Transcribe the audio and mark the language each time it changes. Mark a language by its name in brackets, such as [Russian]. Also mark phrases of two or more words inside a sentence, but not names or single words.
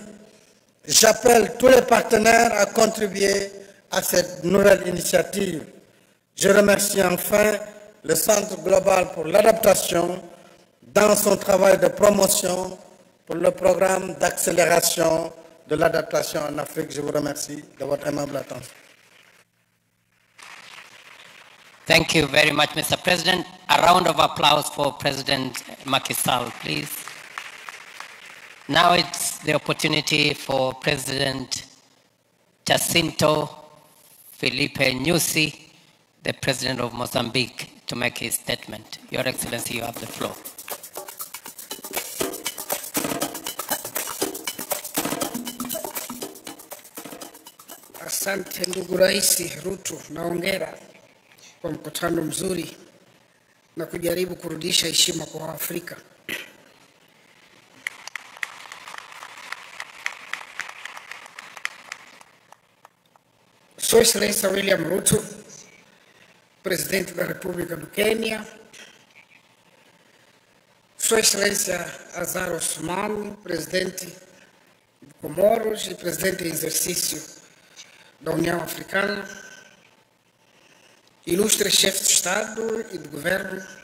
[French] J'appelle tous les partenaires à contribuer à cette nouvelle initiative. Je remercie enfin le Centre global pour l'adaptation dans son travail de promotion pour le programme d'accélération de l'adaptation en Afrique. Je vous remercie de votre aimable attention. [English] Thank you very much, Mr. President. A round of applause for President Macky Sall, please. Now it's the opportunity for President Jacinto Felipe Nyusi, the President of Mozambique, to make his statement. Your Excellency, you have the floor. [Swahili] Asante ndugu Rais Ruto, naongera kwa mkutano mzuri na kujaribu kurudisha heshima kwa Afrika. [Portuguese] Sua Excelência William Ruto, Presidente da República do Quênia, Sua Excelência Azar Osman, Presidente de Comoros e Presidente em exercício da União Africana, ilustres chefes de Estado e de Governo,